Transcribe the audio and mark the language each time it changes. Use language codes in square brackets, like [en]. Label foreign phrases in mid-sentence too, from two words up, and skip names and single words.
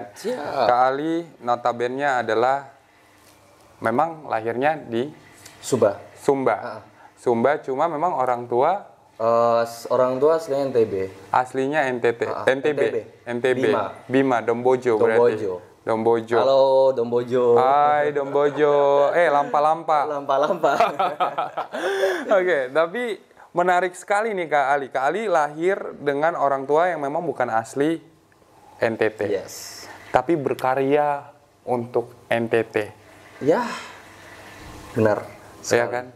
[id] Siap. Kak Ali notabene adalah memang lahirnya di Subah. Sumba. Sumba cuma memang orang tua Orang tua aslinya NTB. aslinya NTT. NTB. NTB. Bima. Bima, Dombojo berarti. Dombojo. Halo Dombojo. Hai Dombojo. Lampa-lampa. Lampa-lampa. Oke, tapi menarik sekali nih Kak Ali. Kak Ali lahir dengan orang tua yang memang bukan asli NTT. Yes. Tapi berkarya untuk NTT. Ya. Benar. Ya kan?